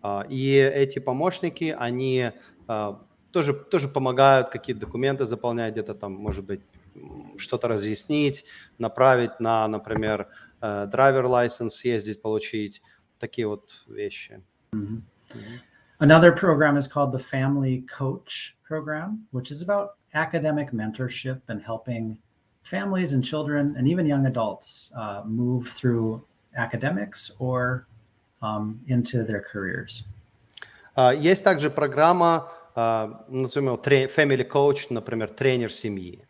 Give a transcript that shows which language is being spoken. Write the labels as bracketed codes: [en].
[ru] И эти помощники, они тоже помогают какие-то документы заполнять, где-то там, может быть, что-то разъяснить, направить на, например, driver license съездить, получить, такие вот вещи. [en] Another program is called the Family Coach Program, which is about academic mentorship and helping families and children and even young adults move through academics or into their careers. [ru] Есть также программа, назовем его Family Coach, например, тренер семьи.